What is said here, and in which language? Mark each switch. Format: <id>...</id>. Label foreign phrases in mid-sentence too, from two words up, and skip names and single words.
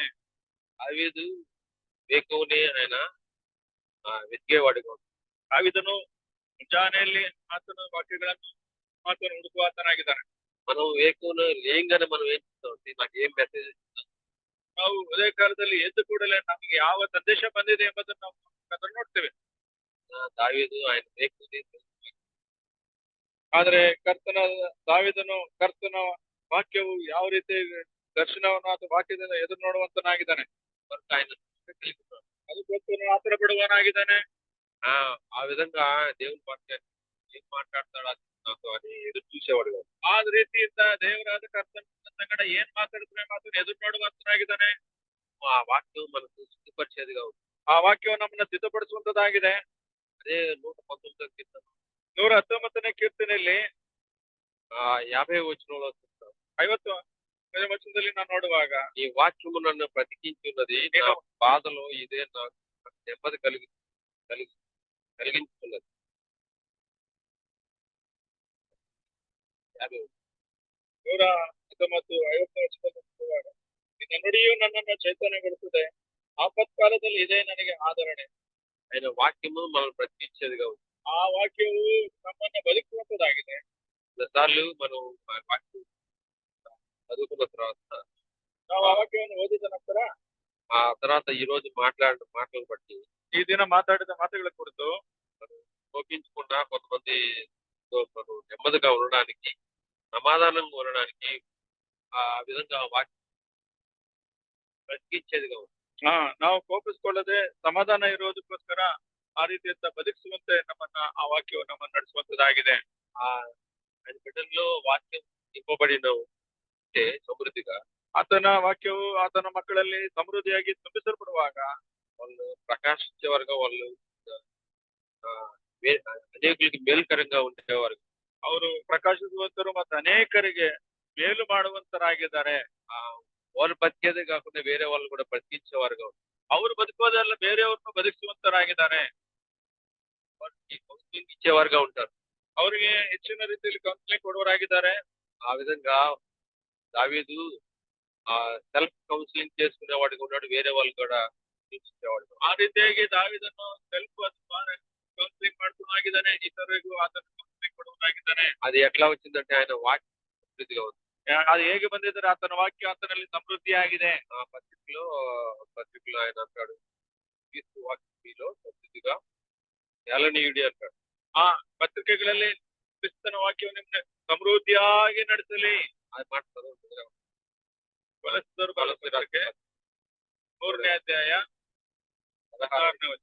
<te>దావీదు వేకువనే ఆయన వెతికేవాడుగా ఉన్నాడు.</te> <kn>ದಾವೀದನು ಮುಂಜಾನೆಯಲ್ಲಿ ಆತನ ವಾಕ್ಯಗಳನ್ನು ಮಾತನ್ನು ಹುಡುಕುವ ಆತನಾಗಿದ್ದಾನೆ.</kn> <te>మనం వేకువనే లేయంగానే మనం ఏం చేస్తామంటే నాకు ఏం మెసేజ్</te> <kn>ನಾವು ಉದಯ ಕಾಲದಲ್ಲಿ ಎದ್ದು ಕೂಡಲೇ ನಮಗೆ ಯಾವ ಸಂದೇಶ ಬಂದಿದೆ ಎಂಬುದನ್ನು ನಾವು ಅದನ್ನು ನೋಡ್ತೇವೆ.</kn> <te>దావీదు ఆయన వేకువనే</te> <kn>ಆದ್ರೆ ದಾವೀದನು ಕರ್ತನ ವಾಕ್ಯವು ಯಾವ ರೀತಿ ದರ್ಶನವನ್ನು ಅಥವಾ ವಾಕ್ಯದಿಂದ ಎದುರು ನೋಡುವಂತನಾಗಿದ್ದಾನೆ.</kn> <te>ఆయన</te> <kn>ಅದಕ್ಕೋಸ್ಕರ ಆತರ ಬಿಡುವನಾಗಿದ್ದಾನೆ.</kn> <te>ఆ విధంగా దేవుని వాక్యాన్ని ఏం మాట్లాడతాడు నాతో అని ఎదురు చూసేవాడు కాదు.</te> <kn>ಆ ರೀತಿಯಿಂದ ದೇವರಾದ ಕರ್ತನ ಸಂಗಡ ಏನ್ ಮಾತಾಡಿದ್ರೆ ಮಾತನ್ನು ಎದುರು ನೋಡುವಂತನಾಗಿದ್ದಾನೆ.</kn> <te>ఆ వాక్యం మనకు సిద్ధపరిచేదిగా ఉంది.</te> <kn>ಆ ವಾಕ್ಯವು ನಮ್ಮನ್ನ ಸಿದ್ಧಪಡಿಸುವಂತದ್ದಾಗಿದೆ.</kn> <te>అదే 119వ కీర్తన</te> <kn>119ನೇ ಕೀರ್ತನೆಯಲ್ಲಿ</kn> <te>50వ వచనంలో చూస్తాం.</te> <kn>50ನೇ ವಚನದಲ್ಲಿ ನಾನು ನೋಡುವಾಗ</kn> <te>ఈ వాక్యము నన్ను బ్రతికించున్నది, నా బాధలో ఇదే నాకు నెమ్మది కలిగించున్నది.</te> <kn>119 50ನೇ ವಚನದಲ್ಲಿ ನೋಡುವಾಗ ನಿನ್ನ ನುಡಿಯು ನನ್ನನ್ನು ಚೈತನ್ಯಗೊಳಿಸಿದೆ, ಆಪತ್ಕಾಲದಲ್ಲಿ ಇದೇ ನನಗೆ ಆದರಣೆ.</kn> <te>ఆయన వాక్యము మనం బ్రతికించేదిగా ఉంది.</te> <kn>ಆ ವಾಕ್ಯವು ನಮ್ಮನ್ನ ಬದುಕುವಂತದಾಗಿದೆ.</kn> <te>కొన్నిసార్లు మనం ఆ వాక్యం చదువుకున్న తర్వాత</te> <kn>ನಾವು ಆ ವಾಕ್ಯವನ್ನು ಓದಿದ ನಂತರ</kn> <te>ఆ తర్వాత ఈ రోజు మాట్లాడిన మాటలు బట్టి</te> <kn>ಈ ದಿನ ಮಾತಾಡಿದ ಮಾತುಗಳ ಕುರಿತು</kn> <te>శోకించకుండా కొంతమంది మనం నెమ్మదిగా ఉండడానికి, సమాధానంగా ఉండడానికి ఆ విధంగా వాక్యం బ్రతికించేదిగా ఉంది.</te> <kn>ನಾವು ಕೋಪಿಸ್ಕೊಳ್ಳದೆ ಸಮಾಧಾನ ಇರೋದಕ್ಕೋಸ್ಕರ ಆ ರೀತಿಯಿಂದ ಬದುಕಿಸುವಂತೆ ನಮ್ಮನ್ನ ಆ ವಾಕ್ಯವು ನಮ್ಮನ್ನು ನಡೆಸುವಂತದಾಗಿದೆ.</kn> <te>ఆయన బిడ్డల్లో వాక్యం నింపబడిన సమృద్ధిగా</te> <kn>ಆತನ ವಾಕ್ಯವು ಆತನ ಮಕ್ಕಳಲ್ಲಿ ಸಮೃದ್ಧಿಯಾಗಿ ತುಂಬಿಸಲ್ಪಡುವಾಗ</kn> <te>వాళ్ళు ప్రకాశించేవారుగా, వాళ్ళు అనేకులకి మేలుకరంగా ఉండేవారు.</te> <kn>ಅವರು ಪ್ರಕಾಶಿಸುವಂತರು ಮತ್ತು ಅನೇಕರಿಗೆ ಮೇಲು ಮಾಡುವಂತರಾಗಿದ್ದಾರೆ.</kn> <te>వాళ్ళు బతికేదే కాకుండా వేరే వాళ్ళు కూడా బ్రతికించేవారుగా ఉంటారు.</te> <kn>ಅವರು ಬದುಕೋದೆಲ್ಲ ಬೇರೆಯವ್ರನ್ನು ಬದುಕಿಸುವಂತರಾಗಿದ್ದಾರೆ.</kn> <te>కౌన్సిలింగ్ ఇచ్చేవారుగా ఉంటారు.</te> <kn>ಅವರಿಗೆ ಹೆಚ್ಚಿನ ರೀತಿಯಲ್ಲಿ ಕೌನ್ಸಿಲಿಂಗ್ ಕೊಡುವರಾಗಿದ್ದಾರೆ.</kn> <te>ఆ విధంగా దావీదు</te> <en>self counselling</en> <te>చేసుకునేవాడిగా ఉన్నాడు, వేరే వాళ్ళు కూడా చూపించేవాడు.</te> <kn>ಆ ರೀತಿಯಾಗಿ ದಾವೀದನು</kn> <en>self counselling</en> <kn>ಮಾಡುವನಾಗಿದ್ದಾನೆ, ಇತರರಿಗೂ ಆತನ ಕೌನ್ಸಿಲಿಂಗ್ ಕೊಡುವನಾಗಿದ್ದಾನೆ.</kn> <te>అది ఎట్లా వచ్చిందంటే ఆయన వాక్యం సమృద్ధిగా ఉంది.</te> <kn>ಅದು ಹೇಗೆ ಬಂದಿದ್ದಾರೆ? ಆತನ ವಾಕ್ಯ ಆತನಲ್ಲಿ ಸಮೃದ್ಧಿಯಾಗಿದೆ.</kn> <te>పత్రికలో ఆయన అంటాడు, క్రీస్తు వాక్యంలో సమృద్ధిగా ఏలనీయుడి ಅಂತಾడు.</te> <kn>ಆ ಪತ್ರಿಕೆಗಳಲ್ಲಿ ಕ್ರಿಸ್ತನ ವಾಕ್ಯವು ನಿಮ್ಮನ್ನ ಸಮೃದ್ಧಿಯಾಗಿ ನಡೆಸಲಿ.</kn> <te>అది మాట చదువుతుందిగా.</te> <kn>ಕೊಲೊಸ್ಸೆಯರು ಪತ್ರಿಕೆ 3ನೇ ಅಧ್ಯಾಯ 16ನೇ ವಚನ.</kn>